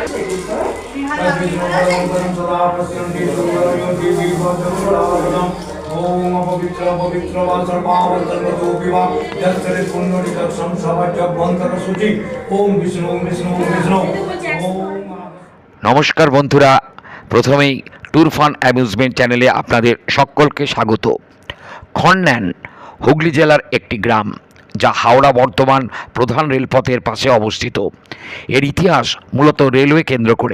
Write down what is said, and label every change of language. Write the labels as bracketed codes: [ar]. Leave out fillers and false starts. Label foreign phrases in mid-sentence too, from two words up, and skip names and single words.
[sa] ओम अपवित्र पवित्र वा सर्वावतर्वतोऽपिवा यत्सरे पुण्यनिकक्षं सभाज्ञबन्तर सूचि ओम विष्णु ओम विष्णु ओम विष्णु ओम। [bn] নমস্কার বন্ধুরা, প্রথমেই ট্যুর ফান অ্যামিউজমেন্ট চ্যানেলে আপনাদের সকলকে স্বাগত। খন্ন্যান হুগলি জেলার একটি গ্রাম, যা হাওড়া বর্ধমান প্রধান রেলপথের পাশে অবস্থিত। এর ইতিহাস মূলত রেলওয়ে কেন্দ্র করে।